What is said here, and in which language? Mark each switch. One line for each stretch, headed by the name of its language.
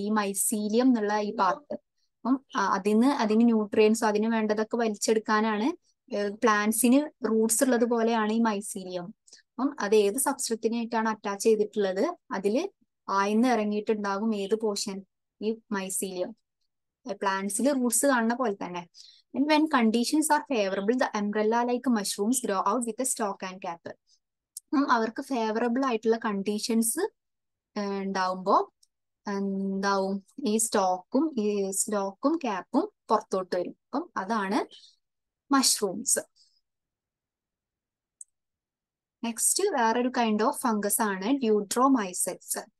Malayalam: ഈ മൈസീലിയം എന്നുള്ള ഈ പാർട്ട്. അപ്പം അതിന് ന്യൂട്രിയൻസും അതിന് വേണ്ടതൊക്കെ വലിച്ചെടുക്കാനാണ് പ്ലാന്റ്സിന് റൂട്ട്സ് ഉള്ളത് പോലെയാണ് ഈ മൈസീലിയം. അപ്പം അത് ഏത് സബ്സ്ട്രേറ്റിനായിട്ടാണ് അറ്റാച്ച് ചെയ്തിട്ടുള്ളത് അതില് ആയിന്ന് ഇറങ്ങിയിട്ടുണ്ടാകും ഏത് പോർഷൻ? ഈ മൈസീലിയം. പ്ലാന്റ്സിൽ റൂട്ട്സ് കാണുന്ന പോലെ തന്നെ.
English: And when conditions are favorable, the umbrella-like mushrooms grow out with a stalk and cap.
Malayalam: അവർക്ക് ഫേവറബിൾ ആയിട്ടുള്ള കണ്ടീഷൻസ് ഉണ്ടാവുമ്പോൾ എന്താവും? ഈ സ്റ്റോക്കും ക്യാപ്പും പുറത്തോട്ട് വരും. അപ്പം അതാണ് മഷ്റൂംസ്. നെക്സ്റ്റ് വേറൊരു കൈൻഡ് ഓഫ് ഫംഗസ് ആണ് ഡ്യൂട്രോമൈസെറ്റ്സ്.